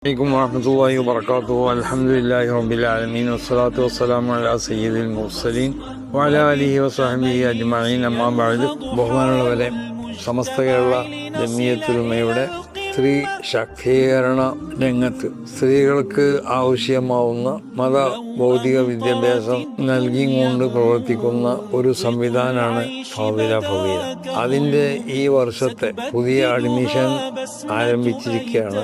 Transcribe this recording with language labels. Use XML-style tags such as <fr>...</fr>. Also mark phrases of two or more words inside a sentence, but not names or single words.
<ar>عليكم ورحمة الله وبركاته. الحمد لله رب العالمين والصلاة والسلام على سيد المرسلين وعلى آله وصحبه أجمعين. أما بعد.</ar> <ml>ബഹുമാനമുള്ളവരെ, സമസ്ത കേരള ജമിയത്തുലമയുടെ സ്ത്രീ ശാക്തീകരണ രംഗത്ത് സ്ത്രീകൾക്ക് ആവശ്യമാവുന്ന മത ഭൗതിക വിദ്യാഭ്യാസം നൽകിക്കൊണ്ട് പ്രവർത്തിക്കുന്ന ഒരു സംവിധാനമാണ് ഫാദില. അതിൻ്റെ ഈ വർഷത്തെ പുതിയ അഡ്മിഷൻ ആരംഭിച്ചിരിക്കുകയാണ്.</ml>